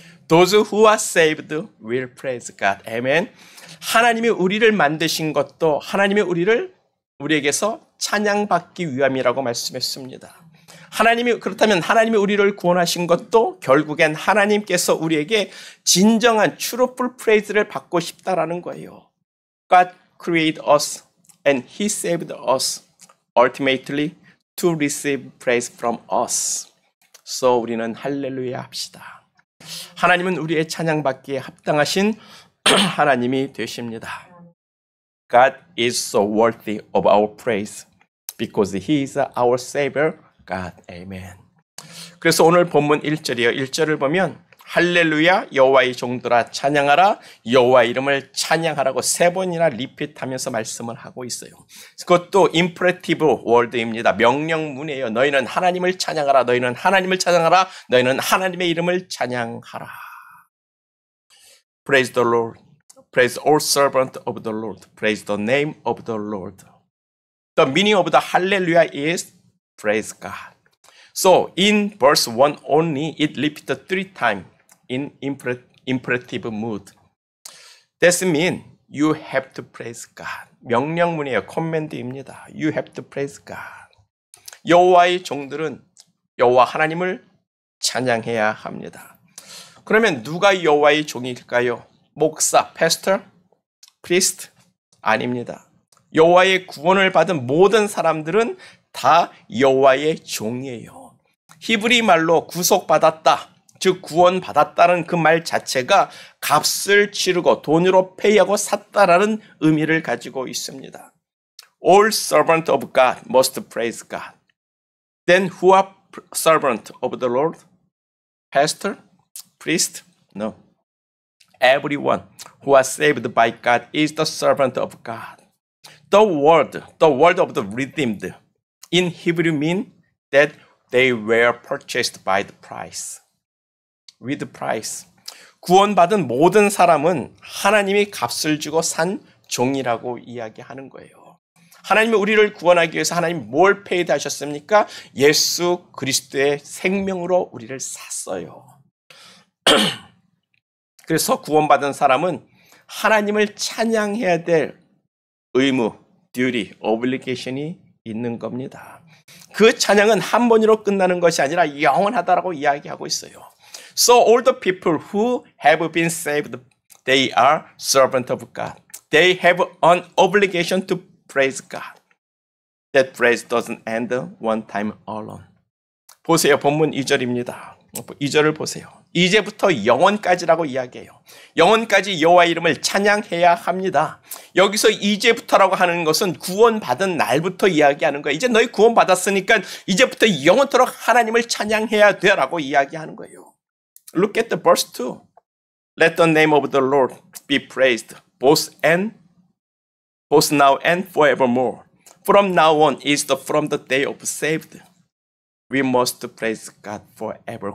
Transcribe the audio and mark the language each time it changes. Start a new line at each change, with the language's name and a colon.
English: Those who are saved will praise God. Amen.
Korean: 하나님이 우리를 만드신 것도 하나님이 우리에게서 찬양받기 위함이라고 말씀했습니다. 그렇다면 하나님이 우리를 구원하신 것도 결국엔 하나님께서 우리에게 진정한
English: truthful praise
Korean: 를 받고 싶다라는 거예요.
English: God created us and He saved us ultimately to receive praise from us.
Korean: So 우리는 할렐루야 합시다. 하나님은 우리의 찬양받기에 합당하신 하나님이 되십니다.
English: God is so worthy of our praise because He is our Savior, God. Amen.
Korean: 그래서 오늘 본문 1절이요. 1절을 보면 할렐루야 여호와의 종들아 찬양하라 여호와의 이름을 찬양하라고 3번이나 리핏하면서 말씀을 하고 있어요. 그것도 임퍼레티브 월드입니다. 명령문이에요. 너희는 하나님을 찬양하라. 너희는 하나님을 찬양하라. 너희는 하나님의 이름을 찬양하라.
English: Praise the Lord. Praise all servant of the Lord. Praise the name of the Lord. The meaning of the hallelujah is praise God. So in verse 1 only, it repeated 3 times in imperative mood. That means you have to praise God.
Korean: 명령문이에요.
English: command
Korean: 입니다.
English: You have to praise God.
Korean: 여호와의 종들은 여호와 하나님을 찬양해야 합니다. 그러면 누가 여호와의 종일까요?
English: 목사, pastor, priest?
Korean: 아닙니다. 여호와의 구원을 받은 모든 사람들은 다 여호와의 종이에요. 히브리 말로 구속받았다, 즉 구원받았다는 그 말 자체가 값을 치르고 돈으로 페이하고 샀다라는 의미를 가지고 있습니다.
English: All servant of God must praise God. Then who are servant of the Lord? Pastor? Priest? No. Everyone who are saved by God is the servant of God. The word of the redeemed in Hebrew mean that they were purchased by the price. With price.
Korean: 구원받은 모든 사람은 하나님이 값을 주고 산 종이라고 이야기하는 거예요. 하나님이 우리를 구원하기 위해서 하나님이 뭘 페이드 하셨습니까? 예수 그리스도의 생명으로 우리를 샀어요. 그래서 구원받은 사람은 하나님을 찬양해야 될 의무,
English: duty, obligation
Korean: 이 있는 겁니다. 그 찬양은 한 번으로 끝나는 것이 아니라 영원하다라고 이야기하고 있어요.
English: So all the people who have been saved, they are servants of God. They have an obligation to praise God. That praise doesn't end one time alone.
Korean: 보세요. 본문 2절입니다. 2절을 보세요. 이제부터 영원까지라고 이야기해요. 영원까지 여호와의 이름을 찬양해야 합니다. 여기서 이제부터라고 하는 것은 구원받은 날부터 이야기하는 거예요. 이제 너희 구원받았으니까 이제부터 영원토록 하나님을 찬양해야 돼라고 이야기하는 거예요.
English: Look at the verse 2. Let the name of the Lord be praised, both now and forevermore. From now on is from the day of saved. We must praise God forever.